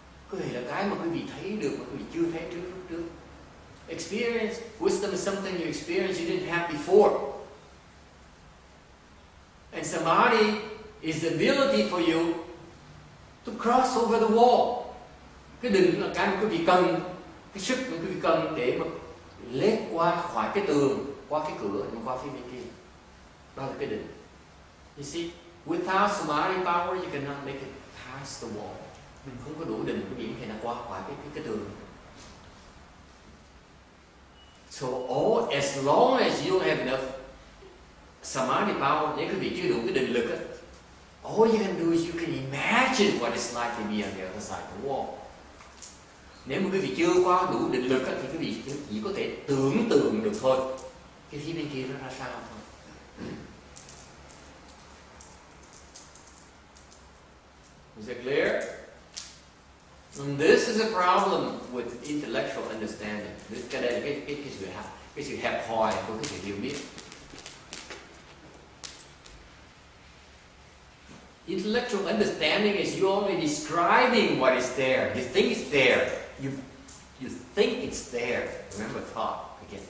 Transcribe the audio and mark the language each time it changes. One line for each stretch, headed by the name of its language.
Vietnamese: Cái huệ là cái mà quý vị thấy được mà quý vị chưa thấy trước.
English: Experience, wisdom is something you experience you didn't have before. And samadhi is the ability for you to cross over the wall.
Vietnamese: Cái định là cái mà quý vị cần, cái sức mà quý vị cần để mà lết qua khỏi cái tường, qua cái cửa, qua phía bên kia. Đó là cái định.
English: You see, without samadhi power, you cannot make it past the wall.
Vietnamese: Mình không có đủ định, quý vị có thể là qua khỏi cái tường.
English: So as long as you don't have enough samadhi power,
Vietnamese: nếu quý vị chưa đủ cái định lực,
English: all you can do is you can imagine what it's like to be on the other side of the wall.
Vietnamese: Nếu mà quý vị chưa qua đủ định lực thì quý vị chỉ có thể tưởng tượng được thôi. Cái phía bên kia nó ra sao thôi.
English: Is it clear? And this is a problem with intellectual understanding.
Vietnamese: Cái đây là cái sự hẹp hòi của cái sự hiểu biết.
English: Intellectual understanding is you only describing what is there. You think it's there. You think it's there. Remember thought again.